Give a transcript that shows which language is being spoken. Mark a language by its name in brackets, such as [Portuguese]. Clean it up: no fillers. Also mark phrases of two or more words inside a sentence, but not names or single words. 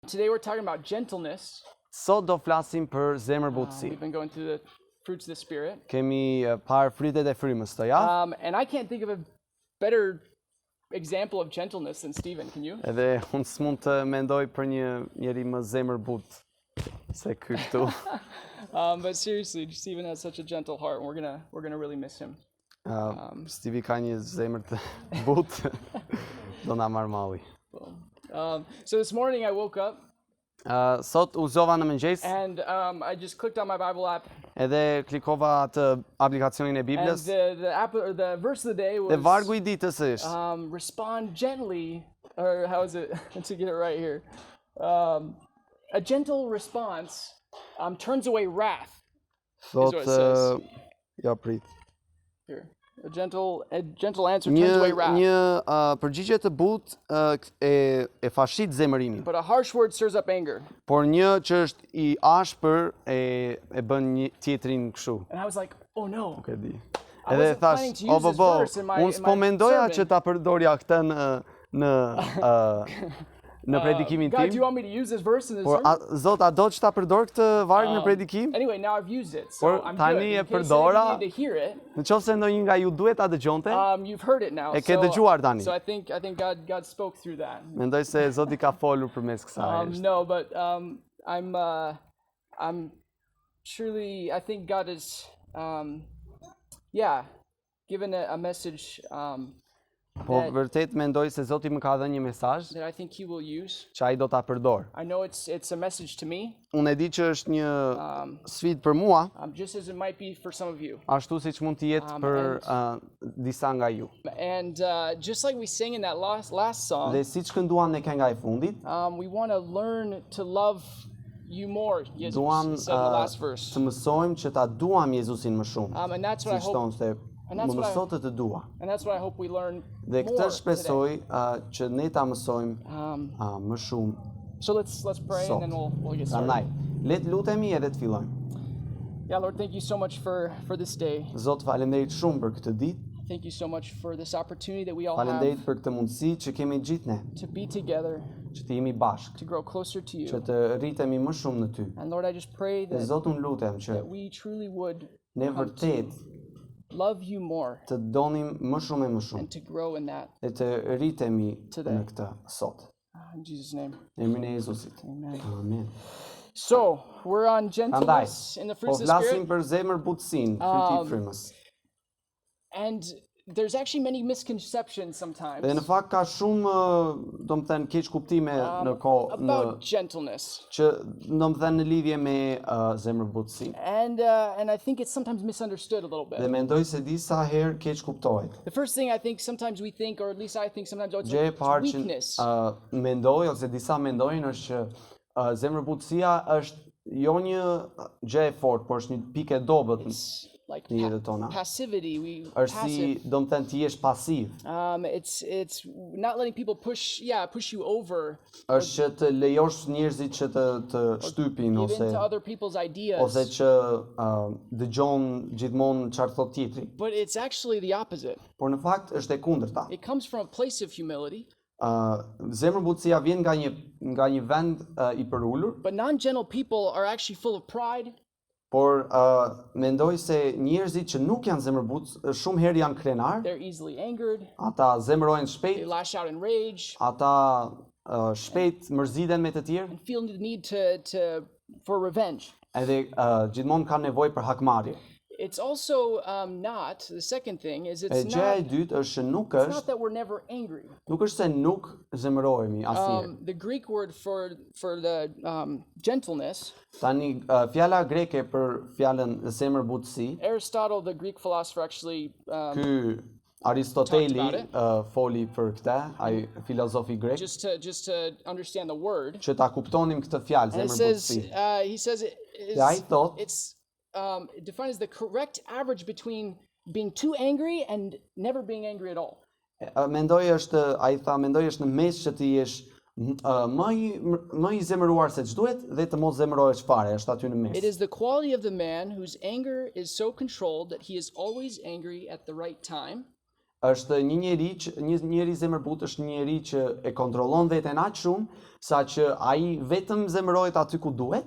[English] Today we're talking about gentleness. [Albanian] Sot do flasim për zemërbutësi. [English] We've been going through the fruits of the Spirit. [Albanian] Kemi parë fritet e frymës të javë. [English] And I can't think of a better example of gentleness than Stephen, can you? [Albanian] Edhe unë s'mund të mendoj për një njeri më zemërbut se ky këtu. [English] But seriously, Stephen has such a gentle heart, and we're gonna really miss him. [Albanian] Stevie ka një zemër të butë, do na marr malli. [English] So this morning I woke up [Albanian] Sot u zova në mëngjes [English] and I just clicked on my Bible app. [Albanian] edhe klikova atë aplikacionin e [English] And [Albanian] Biblës. [English] the verse of the day [Albanian] Dhe [English] was [Albanian] vargu I ditës është [English] respond gently, or how is it to get it right here? A gentle response turns away wrath. [Albanian] thot [English] what it says. [Albanian] ja prit. [English] Here, a gentle answer turns away wrath. [Albanian] Një përgjigje të butë e fashit zemërimin. [English] But a harsh word stirs up anger. [Albanian] Por një që është I ashpër e bën një tjetrin kështu. [English] And I was like, oh no. [Albanian] Nuk e di. [English] I [Albanian] Edhe [English] wasn't planning [Albanian] thash, [English] to use this verse in my [Albanian] unë s'po mendoja [English] sermon. [Albanian] që ta përdorja këtë në predikimin [English] God, do you [Albanian] tim. [English] want me to use this verse in the [Albanian] Por [English] sermon? [Albanian] Zot, a do që ta përdor këtë varg në predikim? [English] Anyway, now I've used it, so [Albanian] Por [English] I'm [Albanian] tani [English] good. [Albanian] e [English] In case [Albanian] përdora. [English] you need to hear it, [Albanian] Në qoftë se ndonjë nga ju duhet ta dëgjonte, [English] you've heard it now. [Albanian] e ke dëgjuar tani. [English] So I think God spoke through that. [Albanian] Mendoj se Zoti ka folur përmes kësaj. [English] No, but I'm truly, I think God is, given a message [Albanian] Po vërtet mendoj se Zoti më ka dhënë një mesazh [English] that I think He will use. [Albanian] që ai do ta përdor. [English] I know it's a message to me, [Albanian] Unë e di që është një sfidë për mua, [English] just as it might be for some of you. [Albanian] ashtu siç mund të jetë për disa nga ju. [English] And just like we sang in that last song, [Albanian] Dhe siç kënduam në kënga e fundit, [English] we want to learn to love you more, Jesus, [Albanian] duam [English] said in the last verse. [Albanian] të mësojmë që ta duam Jezusin më shumë. [English] And that's what I [Albanian] Siç [English] hope. [Albanian] thonë se [English] And that's [Albanian] më [English] what I- [Albanian] mëso të dua. [English] And that's what I hope we learn [Albanian] Dhe [English] more [Albanian] këtë [English] today. [Albanian] shpresoj që ne ta mësojmë më shumë. [English] So let's pray [Albanian] Sot. [English] and then we'll get [Albanian] Prandaj, [English] started. [Albanian] le të lutemi edhe të fillojmë. [English] Yeah, Lord, thank you so much for this day. [Albanian] Zot, faleminderit shumë për këtë ditë. [English] Thank you so much for this opportunity that we all have [Albanian] Faleminderit për këtë mundësi që kemi gjithë ne, [English] to be together, [Albanian] që të jemi bashkë, [English] to grow closer to [Albanian] që [English] you. [Albanian] të rritemi më shumë në ty. [English] And Lord, I just pray [Albanian] Dhe [English] that, [Albanian] Zot, unë lutem që [English] that we truly would [Albanian] ne [English] come [Albanian] vërtet [English] to love you more [Albanian] të donim më shumë e më shumë [English] and to grow in that. [Albanian] dhe të rritemi [English] Today. [Albanian] në këtë sot. [English] In Jesus' name. [Albanian] Në emrin e Jezusit. [English] Amen. [Albanian] Amen. [English] So, we're on [Albanian] Prandaj, [English] gentleness in the [Albanian] po [English] fruits of the [Albanian] flasim [English] Spirit. [Albanian] për zemër butësinë, fryti I frymës. [English] And there's actually many misconceptions sometimes [Albanian] Dhe në fakt ka shumë, domethënë keq kuptime në [English] about gentleness. [Albanian] që domethënë në lidhje me zemër butësinë. [English] And I think it's sometimes misunderstood a little [Albanian] Dhe [English] bit. [Albanian] mendoj se disa herë keq kuptohet. [English] The first thing I think sometimes we think, or at least I think sometimes, oh, it's, [Albanian] Gjë e [English] it's [Albanian] parë që [English] weakness. [Albanian] mendoj ose disa mendojnë është që zemërbutësia është jo një gjë e fortë, por është një pikë e dobët [English] It's like [Albanian] në jetën tona. [English] passivity. [Albanian] Është si [English] Passive. [Albanian] domethënë ti jesh pasiv. [English] It's not letting people push you over, [Albanian] Është që të lejosh njerëzit që të shtypin [English] give [Albanian] ose [English] into other people's ideas. [Albanian] ose që dëgjon gjithmonë çfarë thot tjetri. [English] But it's actually the opposite. [Albanian] Por në fakt është e kundërta. [English] It comes from a place of humility. [Albanian] Zemërbutësia vjen nga një vend I përulur, [English] But non-gentle people are actually full of pride. [Albanian] por mendoj se njerëzit që nuk janë zemërbutë shumë herë janë krenar, [English] They're easily angered. [Albanian] ata zemërojnë [English] They [Albanian] shpejt, [English] lash out in rage [Albanian] ata shpejt mërziten me të tjerë, [English] and feel the need for revenge. [Albanian] edhe gjithmonë kanë nevojë për hakmarrje. [English] It's also not, the second thing is [Albanian] E gjëja e dytë është që nuk [English] it's not [Albanian] është, [English] that we're never angry. [Albanian] nuk është se nuk zemërohemi asnjëherë. [English] The Greek word for the gentleness, [Albanian] Tani fjala greke për fjalën zemërbutësi, [English] Aristotle, the Greek philosopher, actually [Albanian] ky Aristoteli [English] Talked about [Albanian] foli për këtë, ai filozofi grek, [English] just to understand the word. [Albanian] që ta kuptonim këtë fjalë [English] And it says [Albanian] zemërbutësi. [English] he says [Albanian] Dhe ai thot, [English] it's defined as the correct average between being too angry and never being angry at all. [Albanian] mendoj është në mes që ti jesh më I zemëruar se ç'duhet dhe të mos zemërohesh fare, është aty në mes. [English] It is the quality of the man whose anger is so controlled that he is always angry at the right time. [Albanian] është një njeri zemërbut është një njeri që e kontrollon veten aq shumë sa që ai vetëm zemërohet aty ku duhet